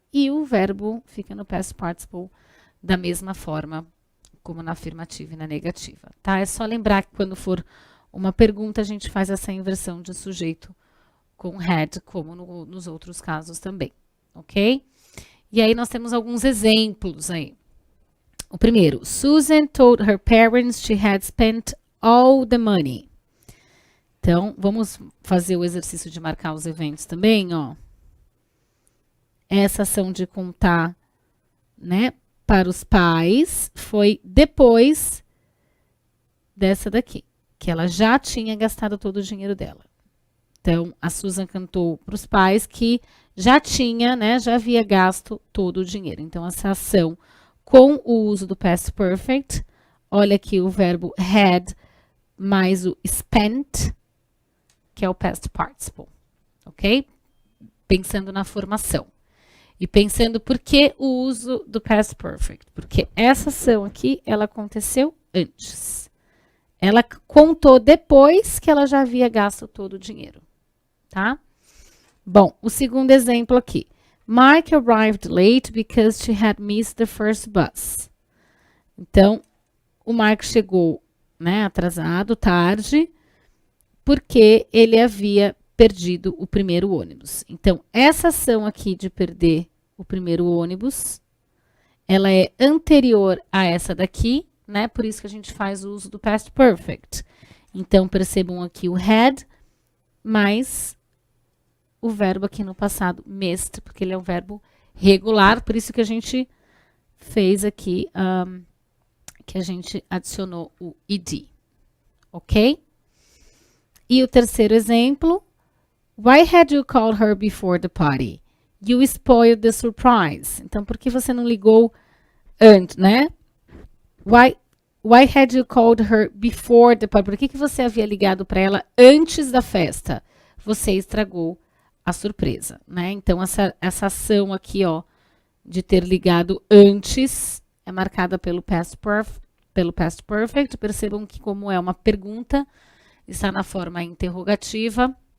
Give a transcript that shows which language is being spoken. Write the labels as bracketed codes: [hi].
[pt] E o verbo fica no past participle da mesma forma como na afirmativa e na negativa, tá? É só lembrar que quando for uma pergunta, a gente faz essa inversão de sujeito com had, como nos outros casos também, ok? E aí nós temos alguns exemplos aí. O primeiro, [en] Susan told her parents she had spent all the money. [pt] Então, vamos fazer o exercício de marcar os eventos também, ó. Essa ação de contar, né, para os pais foi depois dessa daqui, que ela já tinha gastado todo o dinheiro dela. Então, a Susan cantou para os pais que já tinha, né, já havia gasto todo o dinheiro. Então, essa ação com o uso do past perfect, olha aqui o verbo had mais o spent, que é o past participle, ok? Pensando na formação. E pensando por que o uso do past perfect? Porque essa ação aqui, ela aconteceu antes. Ela contou depois que ela já havia gasto todo o dinheiro, tá? Bom, o segundo exemplo aqui. [en] Mark arrived late because she had missed the first bus. [pt] Então, o Mark chegou, né, atrasado, tarde, porque ele havia perdido o primeiro ônibus. Então, essa ação aqui de perder o primeiro ônibus, ela é anterior a essa daqui, né? Por isso que a gente faz o uso do past perfect. Então, percebam aqui o had, mais o verbo aqui no passado, missed, porque ele é um verbo regular, por isso que a gente fez aqui, que a gente adicionou o ed, ok? E o terceiro exemplo, [en] why had you called her before the party? You spoiled the surprise. [pt] Então, por que você não ligou antes, né? [en] Why had you called her before the party? [pt] Por que você havia ligado para ela antes da festa? Você estragou a surpresa, né? Então, essa ação aqui, ó, de ter ligado antes, é marcada pelo past perfect. Percebam que, como é uma pergunta, está na forma interrogativa.